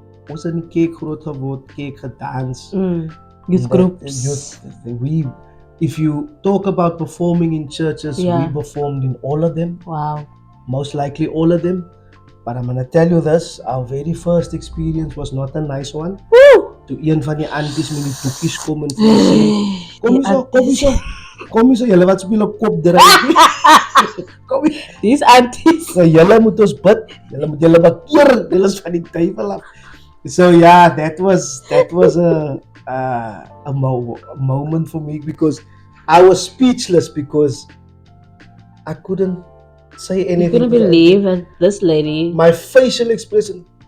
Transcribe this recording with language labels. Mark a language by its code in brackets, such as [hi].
[af] Ons in die kerk groot geword, kerk gedans. [en] Youth groups. If you talk about performing in churches, we performed in all of them. Wow. Most likely all of them. But I'm going to tell you this, our very first experience was not a nice one. Woo! [af] Toe een van die aunties met die boekies kom en sê, kom hier so, julle wat speel op kop draai. Kom hier. [en] These aunties. [af] So julle moet ons bid, julle moet julle bekeer, julle is van die duivel af. [en] So that was a moment for me, because I was speechless, because I couldn't say anything. You couldn't believe that this lady. My facial expression.